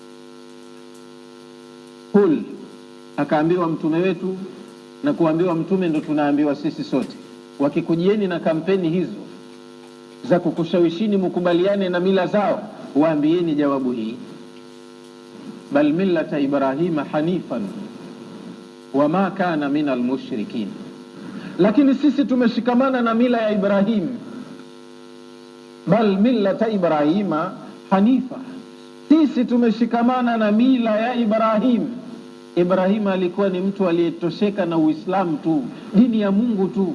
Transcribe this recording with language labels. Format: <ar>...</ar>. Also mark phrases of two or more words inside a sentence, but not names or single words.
<sw>Kul, akaambiwa mtume wetu, na kuambiwa mtume ndo tunaambiwa sisi sote, wakikujieni na kampeni hizo za kukushawishini mkubaliane na mila zao, waambieni jawabu hii,</sw> <ar>بل ملة إبراهيم حنيفا وما كان من المشركين.</ar> <sw>Lakini sisi tumeshikamana na mila ya Ibrahim,</sw> <ar>بل ملة إبراهيم حنيفا.</ar> <sw>Sisi tumeshikamana na mila ya Ibrahim. Ibrahim alikuwa ni mtu aliyetosheka na Uislamu tu, dini ya Mungu tu.</sw>